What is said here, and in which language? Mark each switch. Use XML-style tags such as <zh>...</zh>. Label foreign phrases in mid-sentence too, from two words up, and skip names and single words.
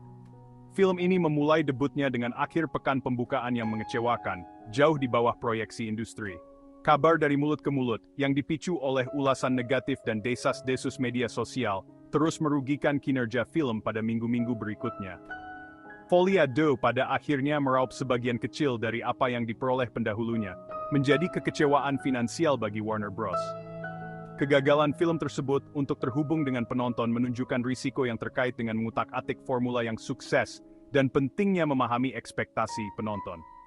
<id>Film ini memulai debutnya dengan akhir pekan pembukaan yang mengecewakan, jauh di bawah proyeksi industri. Kabar dari mulut ke mulut, yang dipicu oleh ulasan negatif dan desas-desus media sosial, terus merugikan kinerja film pada minggu-minggu berikutnya. Folie à Deux pada akhirnya meraup sebagian kecil dari apa yang diperoleh pendahulunya, menjadi kekecewaan finansial bagi Warner Bros. Kegagalan film tersebut untuk terhubung dengan penonton menunjukkan risiko yang terkait dengan mengutak-atik formula yang sukses dan pentingnya memahami ekspektasi penonton.</id>